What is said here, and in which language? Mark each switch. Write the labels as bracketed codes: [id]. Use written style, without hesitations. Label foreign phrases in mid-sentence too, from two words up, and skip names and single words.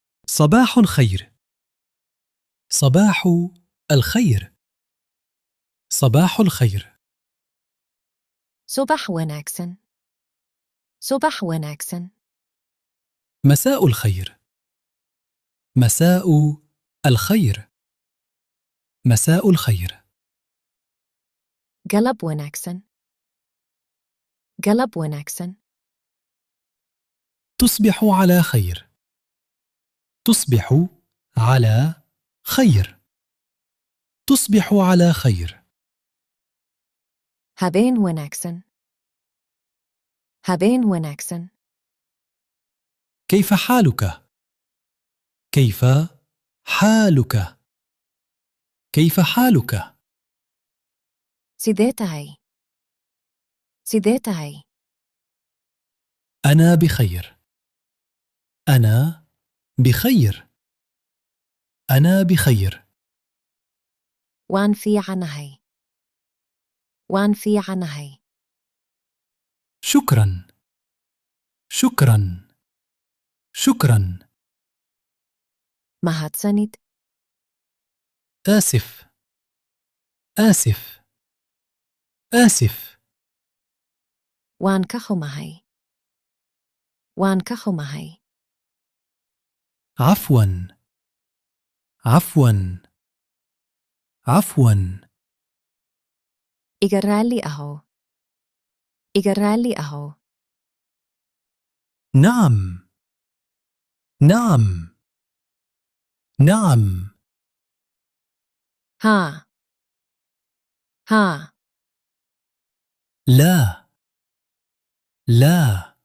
[ar] صباح الخير. صباح الخير. صباح الخير. [so] صباح wanaagsan. صباح wanaagsan. [ar] مساء الخير. مساء الخير. مساء الخير. [so] galab wanaagsan. galab wanaagsan. [ar] تصبح على خير. تصبح على خير. تصبح على خير. [so] habeen wanaagsan. habeen wanaagsan. [ar] كيف حالك؟ كيف حالك؟ كيف حالك؟ [so] sidee tahay? sidee tahay? [ar] أنا بخير. أنا بخير. أنا بخير. [so] waan fiicanahay. waan fiicanahay. [ar] شكرا. شكرا. شكرا. [so] mahadsanid. [ar] آسف. آسف. آسف. [so] waan ka xumahay. waan ka xumahay. [ar] عفوا. عفوا. عفوا. [so] iga raalli ahow. iga raalli ahow. [ar] نعم. نعم. نعم. [so] ها. ها. [ar] لا. لا.